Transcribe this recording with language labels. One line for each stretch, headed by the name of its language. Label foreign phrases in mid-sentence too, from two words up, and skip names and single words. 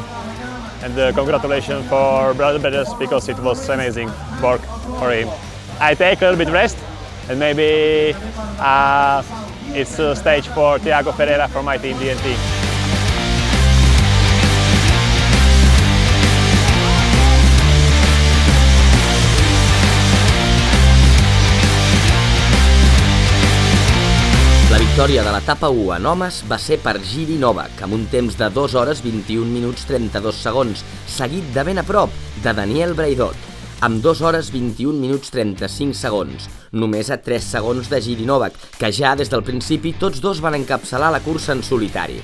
English: And congratulations for brothers because it was amazing work for him. I take a little bit rest and maybe it's a stage for Thiago Ferreira from my team DNT.
Catalan: La victòria de l'etapa 1 en homes va ser per Jiří Novák, amb un temps de 2 hores 21 minuts 32 segons, seguit de ben a prop de Daniel Braidot, amb 2 hores 21 minuts 35 segons, només a 3 segons de Jiří Novák, que ja des del principi tots dos van encapçalar la cursa en solitari.